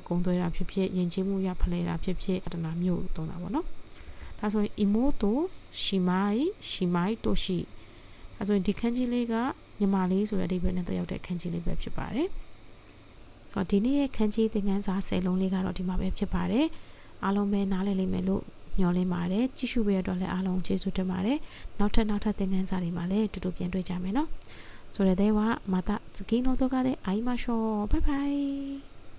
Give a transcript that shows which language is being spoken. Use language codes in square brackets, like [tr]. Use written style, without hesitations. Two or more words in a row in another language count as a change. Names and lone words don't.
[my] ကုန်သွယ်တာဖြစ်ဖြစ်ယဉ်ကျေးမှုရဖလှယ်တာဖြစ်ဖြစ်ပါတနာမြို့သုံးတာပေါ့နော်ဒါဆိုရင်အီမိုတိုရှီမိုင်းတိုရှိဒါဆိုရင်ဒီခန်းကြီးလေးကညီမလေးဆိုတဲ့အဓိပ္ပာယ်နဲ့တက်ရောက်တဲ့ခန်းကြီးလေးပဲဖြစ်ပါတယ်ဆိုတော့ဒီနေ့ရဲ့ခန်းကြီးသင်ခန်းစာ10လုံးလေးကတော့ဒီမှာပဲဖြစ်ပါတယ်အားလုံးပဲနားလည်လိမ့်မယ်လို့မျှော်လင့်ပါတယ်ကြည့်ရှုပေးရတော့လည်းအားလုံးကျေးဇူးတင်ပါတယ်နောက်ထပ်သင်ခန်းစာတွေမှာလည်းတူတူပြန်တွေ့ကြမယ်နော် [ja] それではまた次の動画で会いましょうバイバイ